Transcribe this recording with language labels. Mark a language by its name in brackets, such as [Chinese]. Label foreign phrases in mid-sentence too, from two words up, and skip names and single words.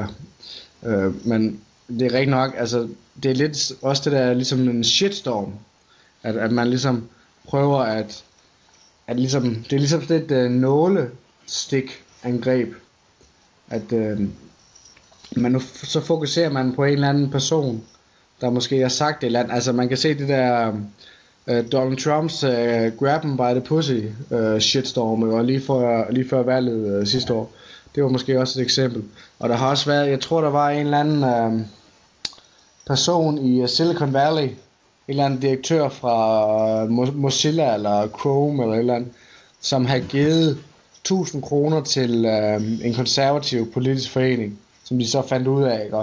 [Danish] Men det er rigtig nok, altså det er lidt også det der ligesom en shitstorm, at man ligesom prøver at ligesom, det er ligesom sådan et nålestik angreb, at så fokuserer man på en eller anden person, der måske har sagt et eller andet. Altså man kan se det der Donald Trumps [English] grab him by the pussy [Danish] shitstorm, og lige før valget sidste år. Det var måske også et eksempel. Og der har også været, jeg tror der var en eller anden person i Silicon Valley, en eller anden direktør fra Mozilla eller Chrome eller et eller andet, som havde givet 1000 kroner til en konservativ politisk forening, som de så fandt ud af, ikke?